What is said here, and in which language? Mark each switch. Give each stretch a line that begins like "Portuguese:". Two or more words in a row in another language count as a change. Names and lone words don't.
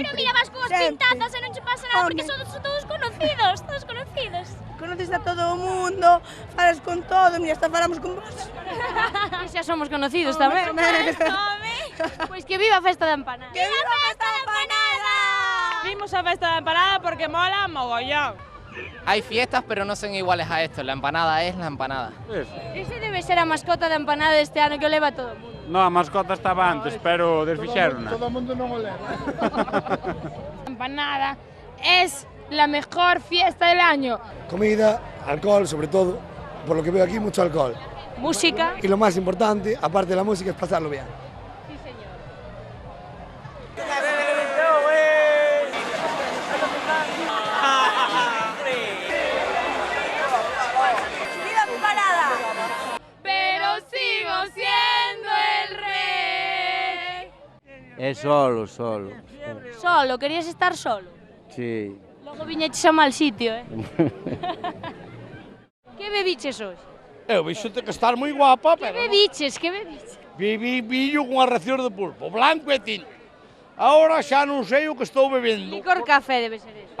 Galician: Pero mira, vas con as pintazas e non che pasa nada porque son todos conocidos, todos conocidos. Conoces a todo o mundo, falas con todo, mira, hasta falamos con vos. Xa somos conocidos tamén. Pois que viva a festa da empanada.
Spanish: ¡Que viva la festa de empanada!
Galician: Vimos a festa da empanada porque mola mogollón.
Spanish: Hay fiestas, pero no son iguales a esto. La empanada es la empanada.
Galician: Ese debe ser a mascota da empanada deste ano que o leva todo o mundo. No, a mascota estaba antes, pero desfixérona. Todo o mundo non o leva.
Spanish: Empanada es la mejor fiesta del año. Comida, alcohol, sobre todo, por lo que veo aquí, mucho alcohol. Música. Y lo más importante, aparte de la música, es pasarlo bien. Sí, señor. ¡Viva mi parada! Pero sigo siendo el rey. Es solo. Solo, querías estar solo. Sí.
Galician: Logo viñeches a mal sitio, Que bebiches hoxe? Eu vixote que estar moi guapa, Que pero... bebiches? Viño cunha ración de pulpo, blanco e tinto. Ahora xa non sei o que estou bebendo. Licor café debe ser eso.